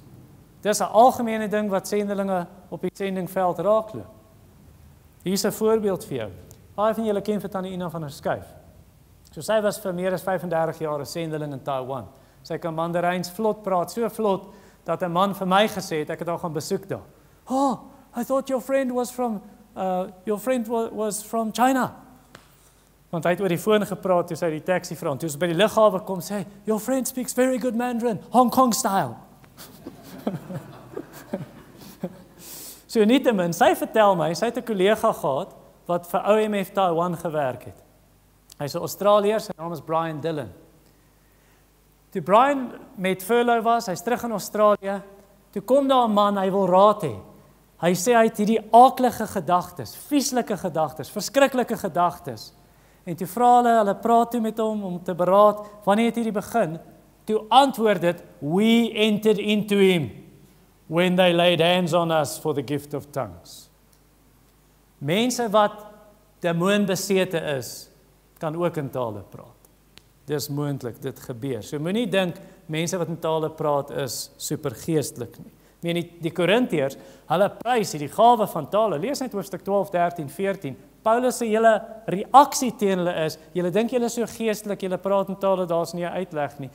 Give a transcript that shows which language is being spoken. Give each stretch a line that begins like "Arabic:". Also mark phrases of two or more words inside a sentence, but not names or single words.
Afrikaans: Dis 'n algemene ding wat sendelinge op die sendingveld raakloop. Hier's 'n voorbeeld vir jou. Baie van julle ken vir Tannie Ina van der Schuyf. So sy was vir meer as 35 jaar 'n sendeling in Taiwan. Sy kan Mandaryns vlot praat, so vlot, dat 'n man vir my gesê het, ek het haar gaan besoek daar.
English: Oh, I thought your friend was from China.
Afrikaans: Want hy het oor die foon gepraat, toe sy die taxi vra, toe sy by die lughawe kom, sê,
English: your friend speaks very good Mandarin, Hong Kong style.
Afrikaans: So nietemin, sy vertel my, sy het 'n kollega gehad, wat vir OMF Taiwan gewerk het. Hy's 'n Australiër, sy naam is Brian Dillon. Toe Brian met furlough was, hy's terug in Australië, toe kom daar 'n man, hy wil raad hê. Hy sê hy het hierdie aaklige gedagtes, vieslike gedagtes, verskriklike gedagtes. En toe vra hulle praat toe met hom om te beraad, wanneer het hierdie begin? Toe antwoord dit,
English: we entered into him when they laid hands on us for the gift of tongues.
Afrikaans: Mense wat demoonbesete is, kan ook in tale praat. Dis moontlik, dit gebeur. So moenie dink, mense wat in tale praat is supergeestelik nie. Die Korintiërs, hulle prys hierdie gawe van tale, lees net hoofstuk 12, 13, 14, Paulus se hele reaksie teen hulle is, julle dink julle is so geestelik, julle praat in tale, daar's nie 'n uitleg nie.